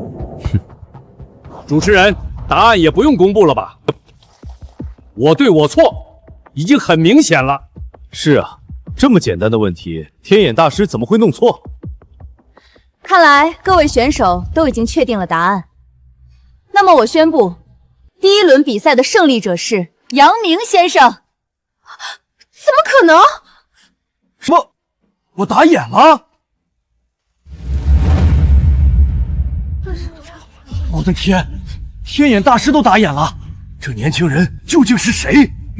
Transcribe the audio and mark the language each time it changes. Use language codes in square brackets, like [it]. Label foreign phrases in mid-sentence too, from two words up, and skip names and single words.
[zh] 哼，主持人，答案也不用公布了吧？我對我錯，已經很明顯了。是啊，這麼簡單的問題，天眼大師怎麼會弄錯？看來各位選手都已經確定了答案。那麼我宣布，第一輪比賽的勝利者是楊明先生。怎麼可能？什麼？我打眼了？我的天，天眼大師都打眼了！這年輕人究竟是誰？